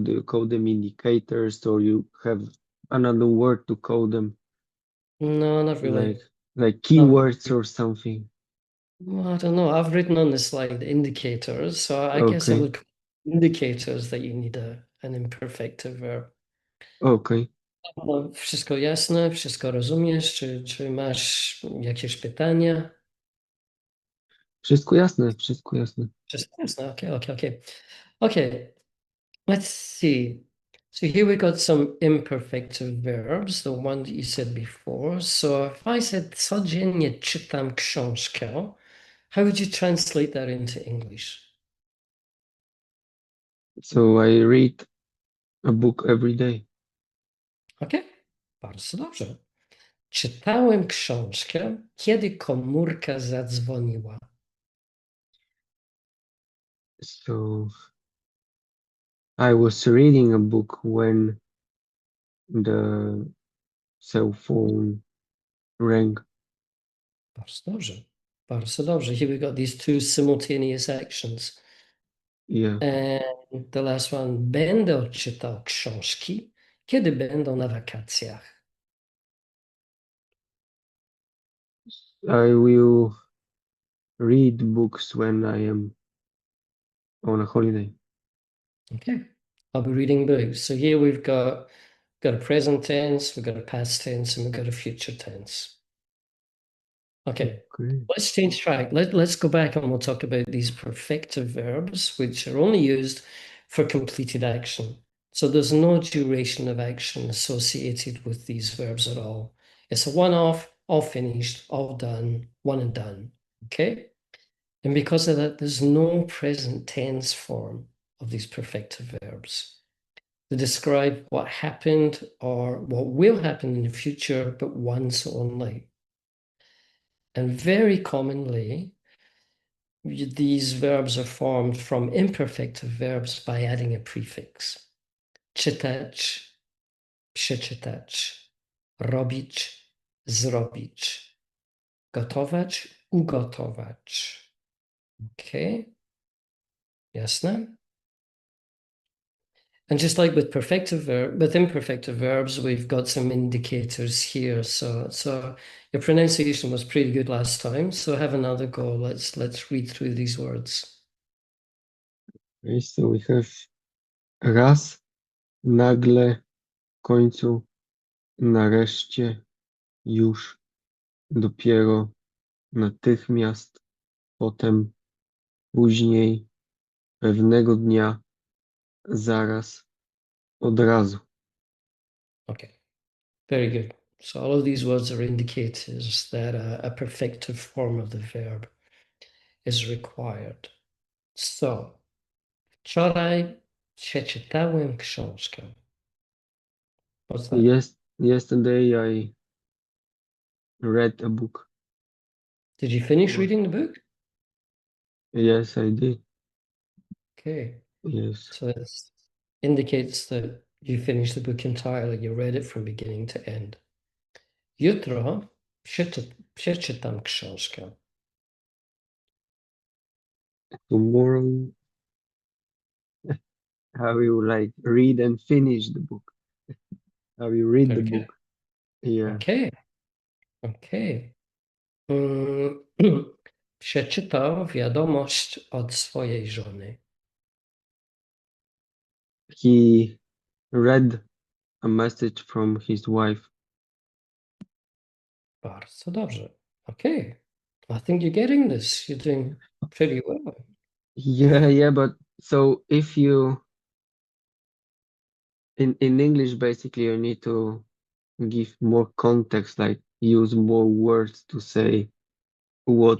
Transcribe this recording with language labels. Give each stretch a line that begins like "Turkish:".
English: Do you code them indicators or you have another word to code them No, not like really. like Not keywords really. or something? Well, I don't know. I've written on the slide indicators, so I guess I Okay, would call indicators that you need an imperfective verb. okay.
Polish: No, wszystko jasne? Wszystko rozumiesz? Czy masz jakieś pytania? Wszystko jasne, wszystko jasne. Wszystko jasne.
English: Okay. Okay, let's see. So here we got some imperfective verbs, the one that you said before. So if I said
Polish: codziennie czytam książkę,
English: how would you translate that into English? So I read a book every day.
Polish: Okay, bardzo dobrze. Czytałem książkę, kiedy komórka zadzwoniła.
English: So I was reading a book when the cell phone rang.
Polish: Bardzo dobrze. Bardzo dobrze.
English: Here we got these two simultaneous actions. Yeah, And the last one.
Polish: Będę czytał książki, kiedy będą na wakacjach.
English: I will read books when I am on a holiday. Okay. I'll be reading books. So here we've got a present tense, we've got a past tense, and we've got a future tense. Okay. Okay. Let's change track. Let's go back and we'll talk about these perfective verbs, which are only used for completed action. So there's no duration of action associated with these verbs at all. It's a one-off, all finished, all done, one and done. Okay? And because of that, there's no present tense form of these perfective verbs. They describe what happened or what will happen in the future, but once only. And very commonly, these verbs are formed from imperfective verbs by adding a prefix.
Polish: Czytać, przeczytać, robić, zrobić, gotować, ugotować. Okay, jasne?
English: And just like with imperfective verbs, we've got some indicators here. So your pronunciation was pretty good last time. So have another go. Let's read through these words. Okay, so we have
Polish: raz, nagle, w końcu, nareszcie, już, dopiero, natychmiast, potem, później, pewnego dnia, zaraz, od razu.
English: Okay, very good. So all of these words are indicators that a perfective form of the verb is required.
Polish: So, wczoraj przeczytałem książkę.
English: What's that? Yesterday I read a book. Did you finish What? reading the book? Yes, I did. Okay. Yes. So it indicates that you finished the book entirely. You read it from beginning to end.
Polish: Jutro przeczytam książkę.
English: Tomorrow I will like read and finish the book. I will read the Very good. book. Yeah. Okay. Okay.
Polish: Mm, Przeczytał wiadomość od swojej żony.
English: He read a message from his wife.
Polish: Bardzo dobrze. Okay.
English: I think you're getting this. You're doing pretty well. Yeah, but so if you in English basically you need to give more context, like use more words to say what